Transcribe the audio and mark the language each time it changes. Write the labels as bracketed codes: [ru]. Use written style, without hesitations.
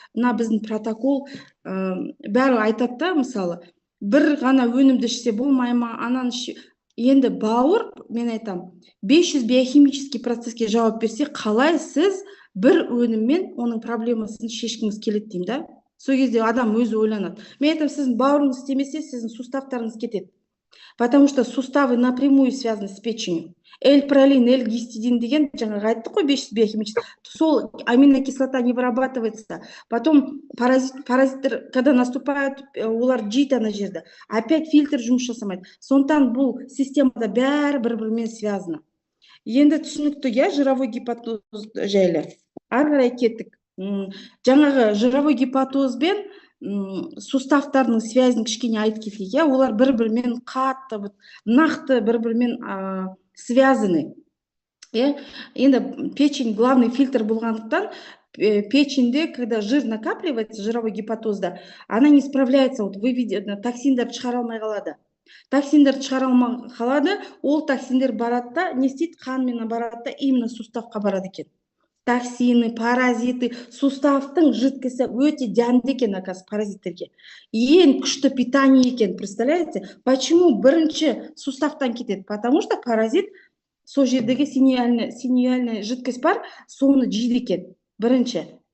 [kk] Мына біздің протокол бәрі айтады да, мысалы, бір ғана өнімді ішсе болмай ма, ананы енді бауыр, мен айтам, 500 биохимический процесске жауап берсе, қалай сіз бір өніммен оның проблемасын шешкіңіз келеді деймін да. Сол кезде адам өзі ойланады. Мен айтам, сіздің бауырыңыз істемесе, сіздің суставтарыңыз кетеді. [ru] Потому что суставы напрямую связаны с печенью. [kk] L-пролин, L-гистидин деген, жаңағы айттық қой, 500 биохимический, сол аминокислота [ru] не вырабатывается. Потом [kk] паразиттер, [ru] когда наступают, [kk] олар жейді ана жерді. Опять фильтр жұмыс жасамайды. Сондықтан бұл системада бәрі бір-бірімен [ru] связаны. [kk] Енді түсінікті, жировой гепатоз жайлы. Ары қарай кеттік. Жаңағы жировой гепатозбен суставтардың связін кішкене айтып кетейік, олар бір-бірімен қатты, нақты бір-бірімен [ru] связаны. [kk] Енді [ru] печень главный фильтр [kk] болғандықтан, [ru] печеньде, когда жир накапливается, жировой гепатозда, она не справляется, вот вы видите, [kk] токсиндерді шығара алмай қалады. Токсиндерді шығара алмай қалады, ол токсиндер барады да, не істейді, қанмен барады да, именно суставқа барады екен. токсины, паразиты, суставтың жидкісі өте дәмді екен, оказывается, паразиттерге. Ең күшті питание екен, [ru] представляете? [kk] Почему бірінші суставтан кетеді? [ru] Потому что [kk] паразит сол жердегі синюальная жидкость бар, соны жейді екен, бірінші.